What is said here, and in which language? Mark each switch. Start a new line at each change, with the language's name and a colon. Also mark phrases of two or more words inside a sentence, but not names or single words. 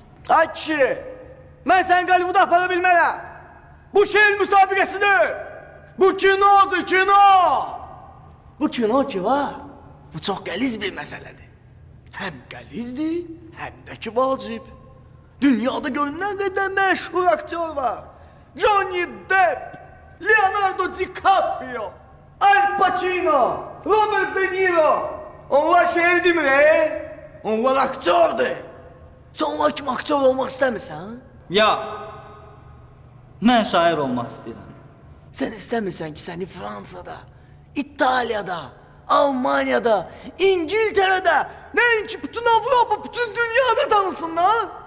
Azerbaijani: Ay kişi, mən səni Qalibuda apara bilmərəm. Bu şehir müsabiqəsidir. Bu kinodur, kino. Bu kino ki var, bu çox qəliz bir məsələdir. Həm qəlizdir, həm də ki vacib. Dünyada görünən qədər məşhur aktyor var. Johnny Depp, Leonardo DiCaprio, Al Pacino, Robert De Niro. Onlar şehir demir, onlar aktyordur. Sən onlar kimi aktyor olmaq istəmirsən? Ya, mən şair olmaq istəyirəm. Sən istəmirsən ki səni Fransada, İtaliyada, Almaniyada, İngiltərədə, nəinki bütün Avropa, bütün dünyada tanısınlar?